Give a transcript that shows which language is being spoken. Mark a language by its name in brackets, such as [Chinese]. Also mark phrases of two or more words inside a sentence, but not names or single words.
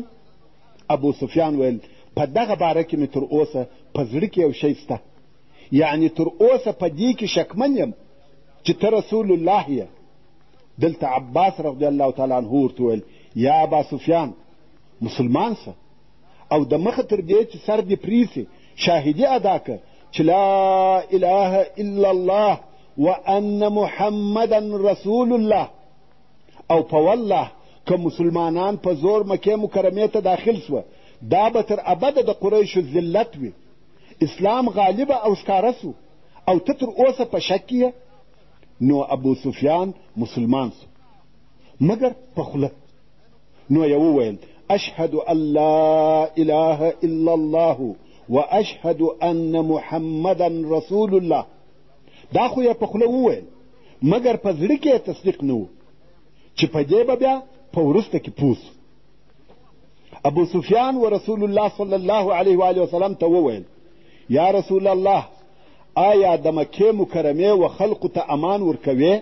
[Pashto] ابو سفیان ویل په دغه باره کې مې تر اوسه په زړه کې یو شی شته، یعنی تر اوسه په دې کې شکمن یم چې ته رسول الله یې. دلته عباس [Arabic] رضی الله تعالی عنه [Pashto] ورته ویل [Arabic] یا ابا سفیان [Pashto] مسلمان سه او د مخه تر دې چې سر دې پریسي شاهدي ادا که چې [Arabic] لا اله الا الله وان محمدا رسول الله. [Pashto] او په والله که مسلمانان په زور مکې مکرمې ته داخل سوه دا به تر ابده د قریشو ذلت وي. اسلام غالبه او ښکاره سو او ته تر اوسه په شک یې؟ نو ابو سفیان مسلمان سو مګر په خوله. نو یې وویل [Arabic] اشهد ان لا اله الا الله واشهد ان محمدا رسول الله. [Pashto] دا خو یې په خوله وویل مګر په زړه کې یې تصدیق نه و چې په دې به بیا په وروسته کې پوه سو. ابو سفیان و رسول الله [Arabic] صلی الله علیه و آله وسلم [Pashto] ته وویل [Arabic] یا رسول الله [Pashto] آیا د مکې مکرمې و خلقو ته امان ورکوې؟